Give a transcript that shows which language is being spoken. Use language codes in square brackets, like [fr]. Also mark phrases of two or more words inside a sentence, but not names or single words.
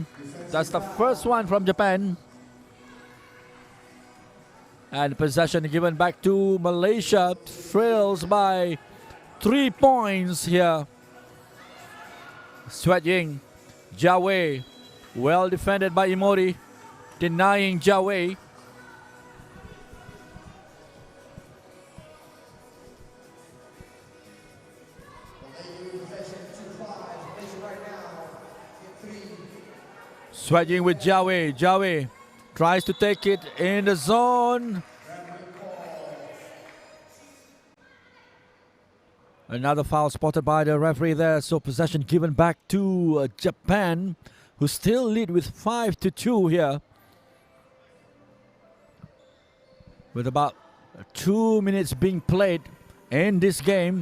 [en] That's the first one from Japan. And possession given back to Malaysia. Trails by 3 points here. Sweat Ying, Jia Wei, well defended by Imori, denying Jia Wei. Sweat Ying with Jia Wei. Jia Wei tries to take it in the zone. Another foul spotted by the referee there. So possession given back to Japan, who still lead with 5-2 here. With about 2 minutes being played in this game.